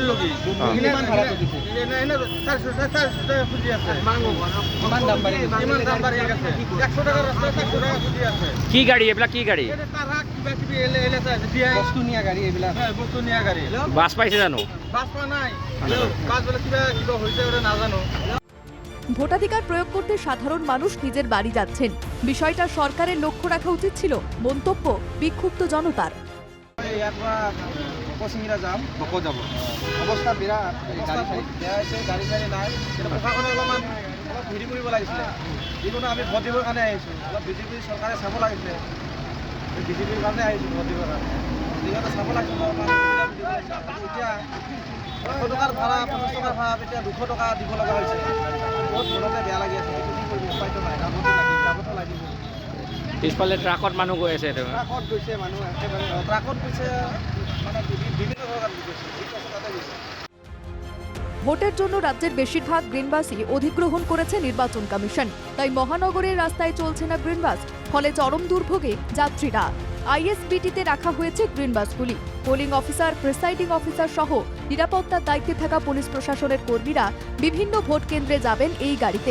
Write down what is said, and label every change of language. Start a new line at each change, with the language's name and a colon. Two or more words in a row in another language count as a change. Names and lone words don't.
Assamese: কি গাড়ী এইবিলাক? কি গাড়ী? বস্তু নিয়া গাড়ী এইবিলাক। বস্তু নিয়া গাড়ী। বাছ পাইছে জানো? বাছ পোৱা নাই। বাছ বোলে কিবা হৈছে নাজানো।
Bangla: ভোটাধিকার প্রয়োগ করতে সাধারণ মানুষ নিজের বাড়ি যাচ্ছেন। বিষয়টা সরকারের লক্ষ্য রাখা উচিত ছিল, মন্তব্য বিক্ষুব্ধ জনতার।
Assamese: ইয়াৰ পৰা কচিংৰা যাম, বকো যাব। অৱস্থা বিৰাট, গাড়ী চাড়ী বেয়া হৈছে, গাড়ী চাড়ী নাই। কিন্তু প্ৰশাসনে অলপমান ভিৰি কৰিব লাগিছিলে। যিকোনো আমি ভোট দিবৰ কাৰণে আহিছোঁ, অলপ বিজেপি চৰকাৰে চাব লাগিছিলে। বিজেপিৰ কাৰণে আহিছোঁ ভোট দিবৰ কাৰণে। সিহঁতে চাব লাগিছিলে অলপমান। এতিয়া 100 টকাৰ ভাড়া, 50 টকাৰ ভাড়া, এতিয়া 200 টকা দিব লগা হৈছে। বহুত মনতে বেয়া লাগি আছে। এইটো কি কৰিব, উপায়তো নাই, যাবতো লাগিব। পিছফালে ট্ৰাকত মানুহ গৈ আছে। ট্ৰাকত গৈছে মানুহ, একেবাৰে ট্ৰাকত গৈছে, মানে বিভিন্ন ধৰণৰ গৈছে, তাতে গৈছে।
Bangla: ভোটের জন্য রাজ্যের বেশিরভাগ গ্রিনবাসই অধিগ্রহণ করেছে নির্বাচন কমিশন। তাই মহানগরের রাস্তায় চলছে না গ্রিনবাস, ফলে চরম দুর্ভোগে যাত্রীরা। আইএসবিটিতে রাখা হয়েছে গ্রিনবাসগুলি। পোলিং অফিসার, প্রিসাইডিং অফিসার সহ নিরাপত্তার দায়িত্বে থাকা পুলিশ প্রশাসনের কর্মীরা বিভিন্ন ভোট কেন্দ্রে যাবেন এই গাড়িতে।